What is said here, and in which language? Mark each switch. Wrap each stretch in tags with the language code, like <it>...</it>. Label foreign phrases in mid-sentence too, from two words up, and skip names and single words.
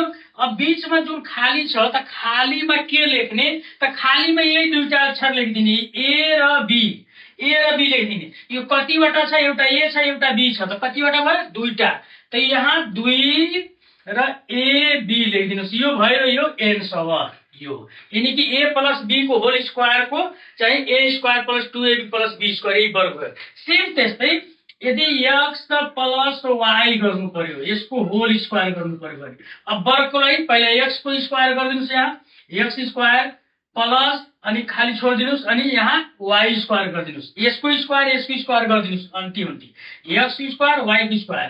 <ne>अब बीचमा जुन खाली छ त खालीमा के लेख्ने, त खालीमा यही दुईटा अक्षर लेखिदिने, a र b, लेखिदिने। यो कतिवटा छ, एउटा a छ एउटा b छ, त कतिवटा भयो दुईटा, त यहाँ 2 र a b लेखिदिनुस्, यो भयो यो एन्सर यो। यानी कि</ne> <en>a plus b</en> <ne>को</ne> <en>whole square</en> <ne>को चाहिँ</ne> <en>a square plus 2ab plus b square</en> <ne>यही वर्ग भयो। सेम त्यस्तै यदि</ne> <en>x plus y</en> <ne>गर्नु पर्यो, यसको</ne> <en>whole square</en> <ne>गर्नु पर्यो भने अब वर्गको लागि पहिला x को स्क्वायर गरिदिनुस्, यहाँ</ne> <en>x square plus</en> <ne>अनि खाली छोडिदिनुस् अनि यहाँ</ne> <en>y square</en> <ne>गरिदिनुस्, यसको स्क्वायर गरिदिनुस्, अन्ति</ne> <en>x square</en> <ne>y को स्क्वायर।</ne>